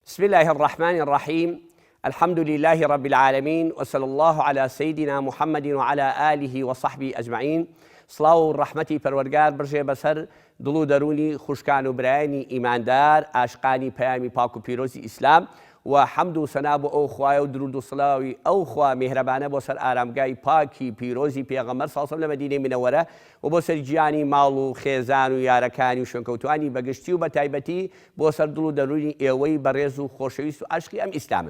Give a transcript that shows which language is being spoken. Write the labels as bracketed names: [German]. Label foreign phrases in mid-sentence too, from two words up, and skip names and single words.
[Arabic] بسم الله الرحمن الرحيم. الحمد لله رب العالمين، وصلى الله على سيدنا محمد وعلى آله وصحبه أجمعين. صلاة ورحمتي [Central Kurdish] پروردگار برژێ بەسەر دڵ و دەرونی خوشکان و برایانی ئیماندار ئاشقانی پەیامی پاک و پیرۆزی ئیسلام و حەمد و سەنا بۆ ئەو خوایە و درود و سڵاوی ئەو خوا میهرەبانە بۆ سەر ئارامگای پاکی پیرۆزی پێغەمبەر [Arabic] صلی الله علیه و سلم [Central Kurdish] لە مەدینەی منەوەرە و بۆ سەر گیانی ماڵ و خێزان و یارەکانی و شوێنکەوتوانی بەگشتی و بە تایبەتی بۆ سەر دڵ و دەرونی ئێوەی بەڕێز و خۆشەویست و عاشقی ئەم ئیسلامن.